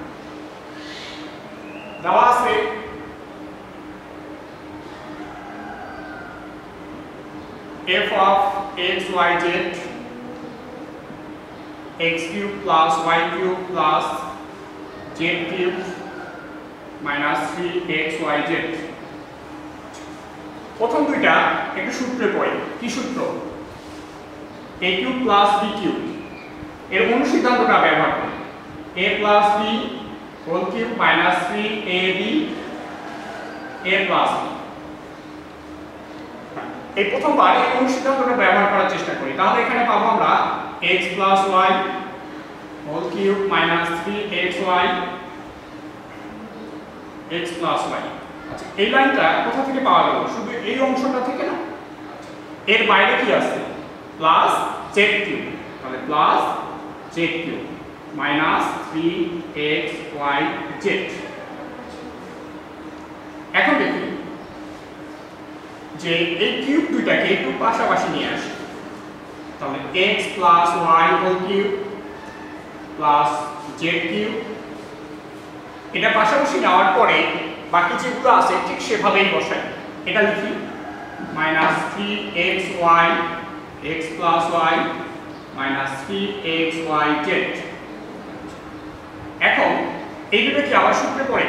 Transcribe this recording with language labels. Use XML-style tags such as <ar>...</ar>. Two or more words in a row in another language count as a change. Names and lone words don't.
<bn>দেওয়া আছে</bn> <en>f of x y z x cube plus y cube plus z cube minus 3x y z।</en> <bn>প্রথম দুইটা একটু সূত্রে পড়ে। কি সূত্র?</bn> <en>a cube plus b cube</en> <bn>এর অনুসিদ্ধান্তটা ব্যবহার করি।</bn> <en>a plus b whole cube minus 3ab a plus b।</en> <bn>এই প্রথমবার এই অনুসিদ্ধান্তটা ব্যবহার করার চেষ্টা করি, তাহলে এখানে পাবো আমরা</bn> <en>x plus y whole cube minus 3xy x plus y।</en> <bn>আচ্ছা, এই লাইনটা কোথা থেকে পাওয়া গেল? শুধু এই অংশটা থেকে না, এর বাইরে কি আছে?</bn> <en>plus z cube, তাহলে plus z cube minus 3xy z.</en> <bn>এখন দেখি যে এই কিউব দুইটাকে একটু পাশাপাশি নিয়ে আসি, তাহলে</bn> <en>x plus y whole cube plus z cube,</en> <bn>এটা পাশাপাশি নেওয়ার পরে বাকি যেগুলো আছে ঠিক সেভাবেই বসাই। এটা লিখি</bn> <en>minus 3xy x plus y minus 3xy z।</en> <bn>এখন এই দুটো কি আবার সূত্রে পড়ে?</bn>